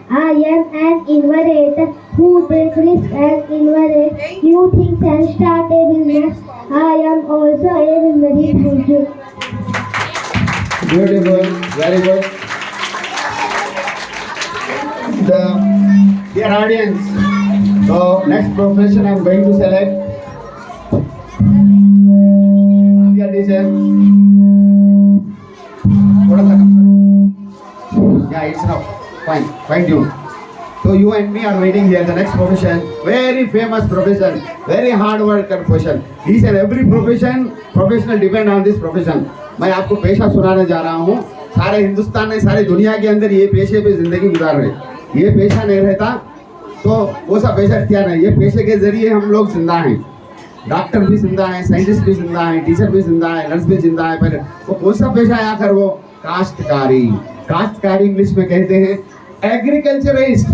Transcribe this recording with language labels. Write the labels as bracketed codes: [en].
[en] I am an innovator who takes risks and innovates new things and start a business. I am also a visionary. Thank you. Beautiful, very good. Dear audience, so next profession I am going to select. Dear teacher, [hi] थोड़ा सा कम करो. [en] Yeah, it's enough. Fine tune. So you and me are waiting here. The next profession, very famous profession, very hard worker profession. Each and every professional depend on this profession. [hi] मैं आपको पेशा सुनाने जा रहा हूँ. सारे हिंदुस्तान में, सारे दुनिया के अंदर ये पेशे पे जिंदगी गुजार रहे. ये पेशा नहीं रहता तो वो सा पेशा क्या नहीं. ये पेशे के जरिए हम लोग जिंदा हैं. डॉक्टर भी जिंदा है, साइंटिस्ट भी जिंदा है, टीचर भी जिंदा है, नर्स भी जिंदा है. पर वो कौन सा पेशा है आखिर? वो काश्तकारी. काश्तकारी इंग्लिश में कहते हैं एग्रीकल्चरिस्ट.